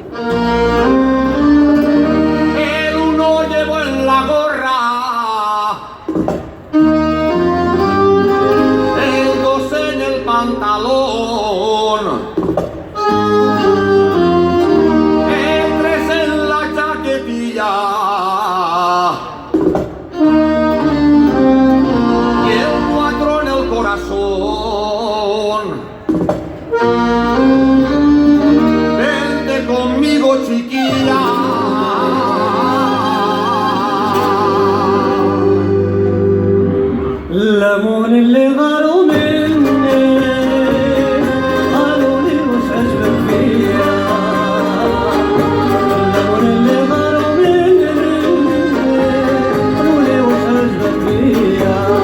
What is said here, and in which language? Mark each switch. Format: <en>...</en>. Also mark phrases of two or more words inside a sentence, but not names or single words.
<es>El uno llevó en la gorra, el dos en el pantalón, el tres en la chaquetilla y el cuatro en el corazón. Vente conmigo, chiquilla.</es> <ar>الأمون اللي غاروا مني قالوا لي وش عجبك فيا. الأمون اللي غاروا مني قالوا لي وش عجبك فيا.</ar>